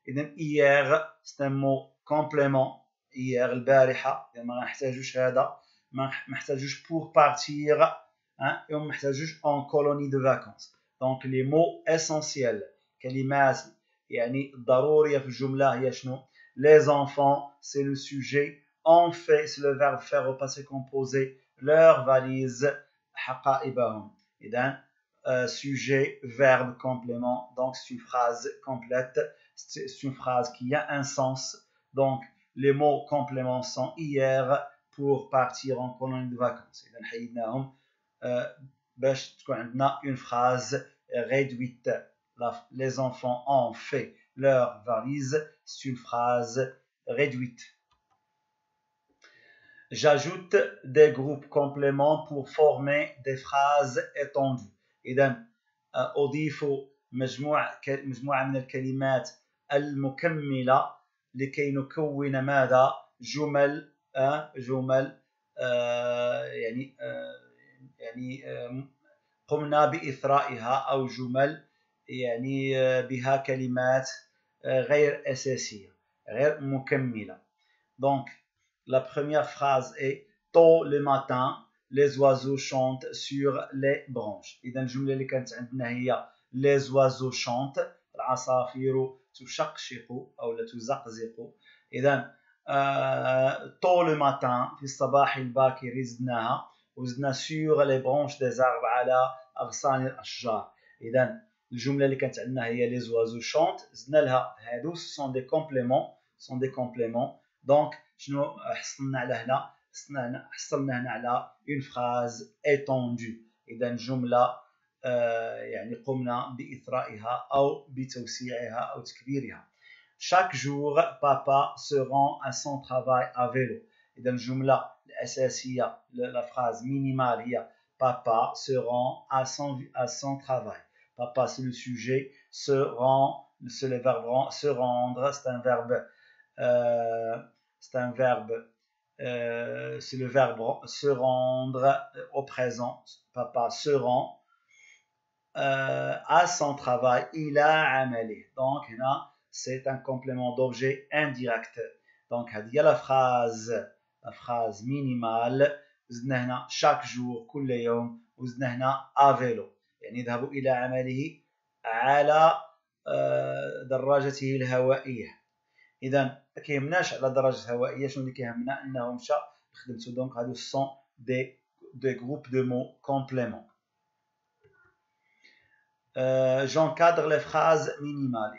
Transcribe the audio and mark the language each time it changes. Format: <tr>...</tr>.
<fr>إذن hier, c'est un mot complément. hier,</fr> <ar>البارحة, ما نحتاجوش هذا. ما نحتاجوش</ar> <fr>pour partir et on</fr> <ar>محتاجوش</ar> <fr>en colonie de vacances. Donc les mots essentiels</fr> <ar>كلمات يعني ضرورية في الجملة هي شنو؟</ar> <fr>les enfants c'est le sujet, on fait c'est le verbe faire au passé composé, leur valise</fr> <ar>حقائبهم.</ar> <fr>إذن sujet, verbe, complément. Donc c'est une phrase complète, c'est une phrase qui a un sens. Donc les mots compléments sont hier pour partir en colonie de vacances.</fr> <ar>إذا حيدناهم باش تكون عندنا</ar> <fr>une phrase réduite. Les enfants ont fait leur valise. C'est une phrase réduite. J'ajoute des groupes compléments pour former des phrases étendues.</fr> <ar>إذا أضيف مجموعة من الكلمات المكملة لكي نكون ماذا؟ جمل يعني قمنا بإثرائها أو جمل يعني بها كلمات غير أساسية غير مكملة.</ar> <fr>Donc la première phrase est tôt le matin les oiseaux chantent sur les branches.</fr> <ar>إذا الجملة اللي كانت عندنا هي</ar> <fr>les oiseaux chantent,</fr> <ar>العصافير تشقشق أو لا تزقزق. إذا</ar> <fr>tôt le matin</fr> <ar>في الصباح الباكر زدناها وزدنا</ar> <fr>sur les branches des arbres</fr> <ar>على أغصان الأشجار. إذا الجملة اللي كانت عندنا هي</ar> <fr>les oiseaux chantent</fr> <ar>زدنا لها هادو</ar> <fr>sont des compléments.</fr> <ar>Donc شنو حصلنا على هنا؟ حصلنا هنا على</ar> <fr>une phrase étendue.</fr> <ar>إذا جملة يعني قمنا بإثرائها أو بتوسيعها أو تكبيرها.</ar> <fr>Chaque jour papa se rend à son travail à vélo.</fr> <ar>إذا الجملة الأساسية</ar> <fr>la phrase minimale هي papa se rend à son travail. Papa c'est le sujet, se rend c'est le verbe se rendre, c'est un verbe c'est le verbe se rendre au présent. Papa se rend à son travail, il a amalé. Donc là, c'est un complément d'objet indirect. Donc</fr> <ar>هذه</ar> <fr>la phrase minimale.</fr> <ar>وزدنا هنا</ar> <fr>chaque jour</fr> <ar>كل يوم. وزدنا هنا</ar> <fr>à vélo.</fr> <ar>يعني يذهب إلى عمله على دراجته الهوائية. إذا ما كيهمناش على دراجة هوائية، شنو اللي كيهمنا أنه مشى لخدمته.</ar> <fr>دونك</fr> <ar>هادو</ar> <fr>سون دي groupes de mots compléments. j'encadre les phrases minimales.</fr>